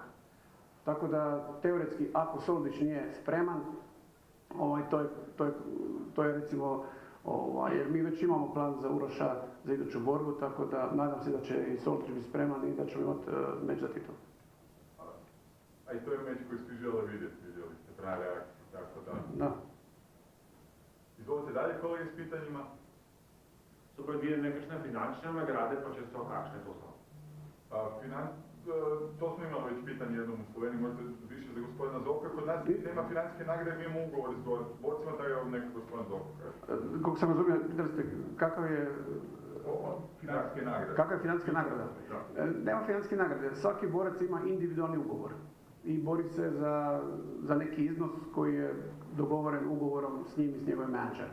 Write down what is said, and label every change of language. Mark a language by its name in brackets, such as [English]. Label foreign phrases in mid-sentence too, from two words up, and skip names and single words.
[Croatian] Tako da, teoretski, ako Soldić nije spreman, to je recimo, jer mi već imamo plan za Uroša za iduću borbu, tako da nadam se da će i Soldić biti spreman i da ćemo imati meč za titul. A i to je meč koji svi žele vidjeti, vidjeli ste prave reakcije, tako da... Da. Izvolite dalje kolege s pitanjima. [Slovenian] So predvidene nekakšne finančne nagrade, pa če so, kakšne to so? [Croatian] To smo imali već pitanje jednom u Sloveniji, možda više za gospodina Zovka. Kod nas nema financijske nagrade, mi imamo ugovor s borcima, tako je neko gospodin Zovka. Kako sam razumio, pitali ste kakav je... Financijske nagrade. Kakva je financijska nagrada? Nema financijske nagrade, svaki borac ima individualni ugovor i bori se za neki iznos koji je dogovoren ugovorom s njim i s njegovim menadžerom.